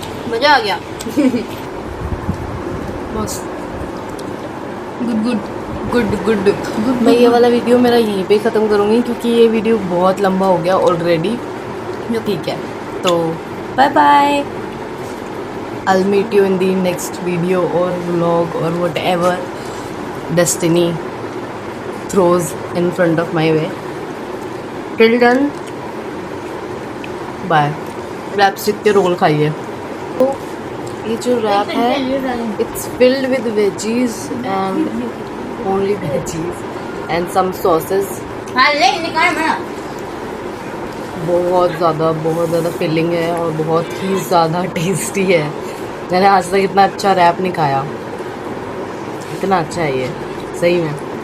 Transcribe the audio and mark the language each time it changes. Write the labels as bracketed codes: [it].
[hi] मजा आ गया। मस्त। [en] Good good good good. [hi] मैं ये वाला वीडियो मेरा यहीं पे ख़त्म करूँगी क्योंकि ये वीडियो बहुत लंबा हो गया ऑलरेडी। ठीक है, तो bye bye. [en] I'll meet you in the next video or vlog or whatever destiny throws in front of my way. Till then, bye. [hi] Rap stick के रोल खाइए। तो ये जो रैप है [en] it's filled with veggies and only veggies and some sauces. [hi] हाँ ले निकाल मेरा। बहुत ज़्यादा फिलिंग है और बहुत ही ज़्यादा टेस्टी है। मैंने आज तक इतना अच्छा रैप नहीं खाया, इतना अच्छा है ये सही में।